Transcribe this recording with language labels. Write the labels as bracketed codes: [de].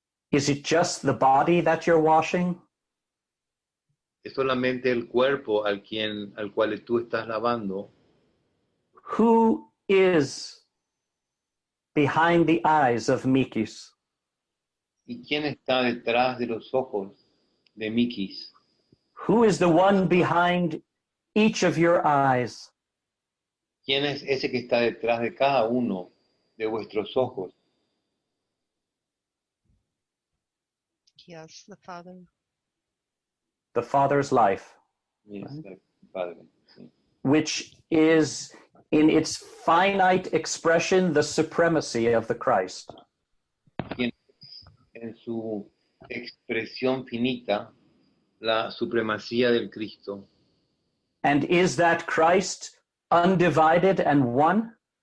[en] Is it just the body that you're washing? [es] Es solamente el cuerpo al cual tú estás lavando. [en] Who is behind the eyes of Mikis? [es] ¿Y quién está detrás de los ojos de Mikis? [en] Who is the one behind each of your eyes? [es] ¿Quién es ese que está detrás de cada uno de vuestros ojos? [en] Yes, the Father. The Father's life, Yes, [es] Padre. Sí. [en] which is in its finite expression the supremacy of the Christ. [es] Quien es en su expresión finita la supremacía del Cristo. [en] And is that Christ undivided and one?